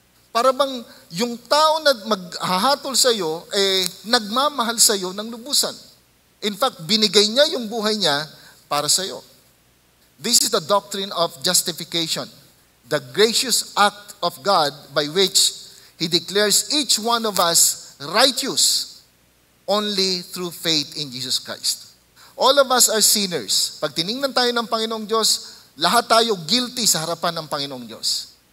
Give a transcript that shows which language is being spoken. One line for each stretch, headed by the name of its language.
Filipino: Para bang yung tao na maghahatol sa iyo nagmamahal sa iyo ng lubusan.
English: In fact,
Filipino: binigay niya yung buhay niya para sa iyo.
English: This is the doctrine of justification, the gracious act of God by which He declares each one of us righteous only through faith in Jesus Christ. All of us are sinners.
Filipino: Pag tiningnan tayo ng Panginoong Diyos, lahat tayo guilty sa harapan ng Panginoong Diyos.